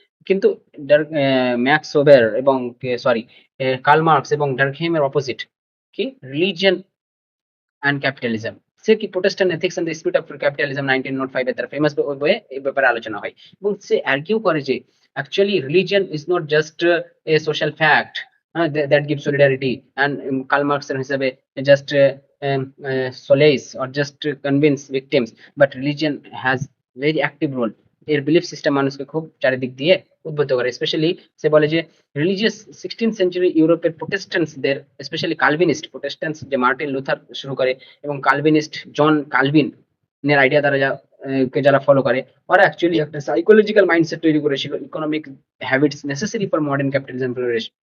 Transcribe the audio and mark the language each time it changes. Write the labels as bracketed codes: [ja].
[bn] কিন্তু max weber এবং sorry Karl Marx এবং ডার্কহেইমের অপোজিট কি, রিলিজিয়ন অ্যান্ড ক্যাপিটালিজম। সে কি Protestant ethics and the spirit of capitalism 1905 এর তার ফেমাস বইয়ে এই ব্যাপারে আলোচনা হয়, এবং সে আর্কিউ করে যে actually [en] Religion is not just a social fact, that gives solidarity, and Karl Marx এর হিসাবে just solace or just convince victims, but religion has very active role. [bn] এর বিলিফ সিস্টেম মানুষকে খুব চারিদিক দিয়ে উদ্বুদ্ধ করে, স্পেশালি সে বলে যে রিলিজিয়াস 16th সেঞ্চুরি ইউরোপের প্রোটেস্ট্যান্টসদের, স্পেশালি কালভিনিস্ট প্রোটেস্ট্যান্টস যে মার্টিন লুথার শুরু করে এবং কালভিনিস্ট জন কালভিন এর আইডিয়া দ্বারা কে যারা ফলো করে, ওরা অ্যাকচুয়ালি একটা সাইকোলজিক্যাল মাইন্ডসেট তৈরি করেছিল, [en] Economic habits necessary for modern capitalism flourish.